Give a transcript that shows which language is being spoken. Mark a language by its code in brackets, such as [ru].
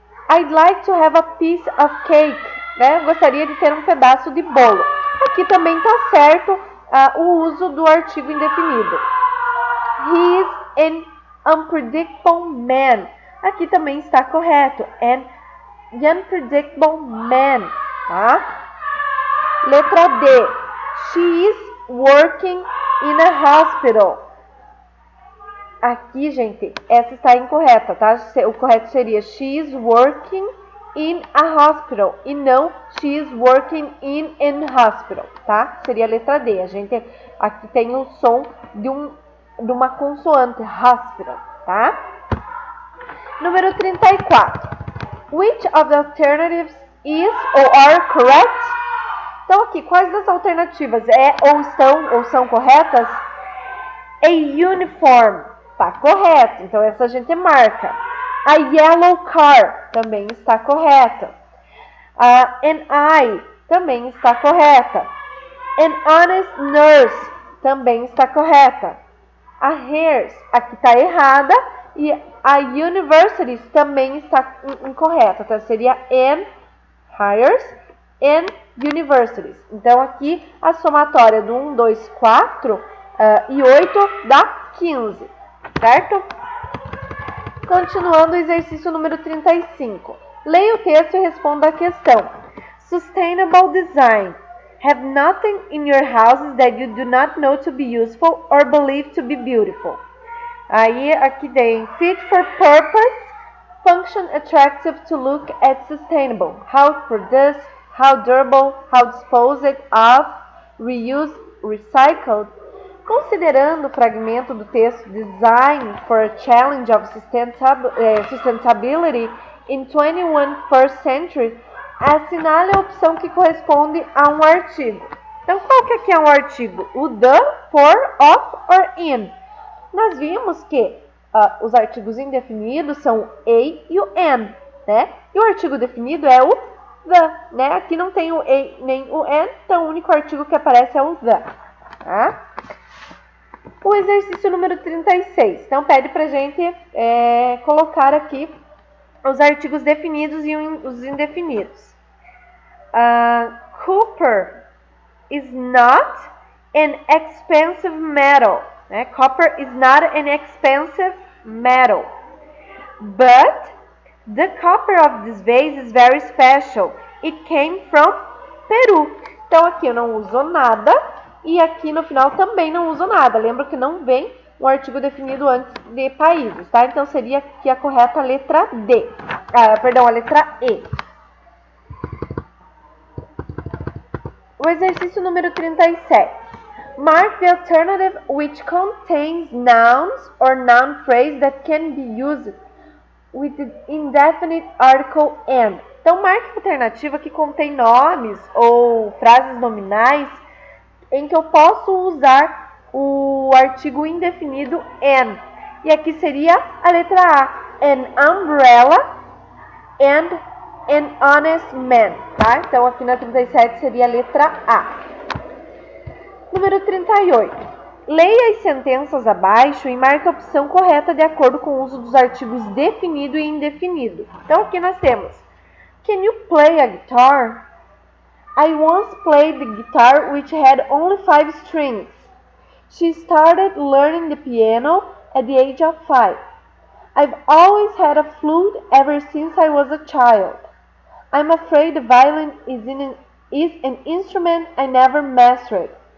[en] I'd like to have a piece of cake. [pt] Né? Gostaria de ter um pedaço de bolo. Aqui também tá certo o uso do artigo indefinido. [en] an unpredictable man. [pt] Aqui também está correto. [en] An unpredictable man, [pt] tá? Letra D. [en] She is working in a hospital. [pt] Aqui, gente, essa está incorreta, tá? O correto seria [en] she is working in a hospital [pt] e não [en] she is working in an hospital, [pt] tá? Seria a letra D. A gente aqui tem o som de uma consoante, hospital, tá? Número 34. [en] Which of the alternatives is or are correct? [pt] Então aqui, quais das alternativas ou são corretas? [en] A uniform, [pt] tá correto, então essa a gente marca. [en] A yellow car [pt] também está correta. An eye também está correta. An honest nurse também está correta. A hairs aqui está errada e a universities também está incorreta. Então seria [en] an hires and universities. [pt] Então aqui a somatória do 1, 2, 4 e 8 dá 15, certo? Continuando o exercício número 35. Leia o texto e responda a questão. [en] Sustainable design. Have nothing in your houses that you do not know to be useful or believe to be beautiful. [pt] Aí aqui tem [en] fit for purpose, function attractive to look at sustainable, how produced, how durable, how disposed of, reused, recycled. [pt] Considerando o fragmento do texto Design for a Challenge of Sustainability in 21st Century, assinale a opção que corresponde a um artigo. Então, qual que aqui é um artigo? O the, for, of or in. Nós vimos que os artigos indefinidos são a e o an, né? E o artigo definido é o the, né? Aqui não tem o a nem o an, então o único artigo que aparece é o the, tá? O exercício número 36. Então, pede pra gente colocar aqui os artigos definidos e os indefinidos. [en] Copper is not an expensive metal. [pt] Né? [en] Copper is not an expensive metal. But the copper of this vase is very special. It came from Peru. [pt] Então, aqui eu não uso nada. E aqui no final também não uso nada. Lembra que não vem um artigo definido antes de países, tá? Então seria aqui a correta letra D. A letra E. O exercício número 37. [en] Mark the alternative which contains nouns or noun phrase that can be used with the indefinite article and. [pt] Então marque a alternativa que contém nomes ou frases nominais em que eu posso usar o artigo indefinido an. E aqui seria a letra A. [en] An umbrella and an honest man. [pt] Tá? Então aqui na 37 seria a letra A. Número 38. Leia as sentenças abaixo e marque a opção correta de acordo com o uso dos artigos definido e indefinido. Então aqui nós temos: [en] Can you play a guitar? I once played the guitar which had only 5 strings. She started learning the piano at the age of 5. I've always had a flute ever since I was a child. I'm afraid the violin is an instrument I never mastered.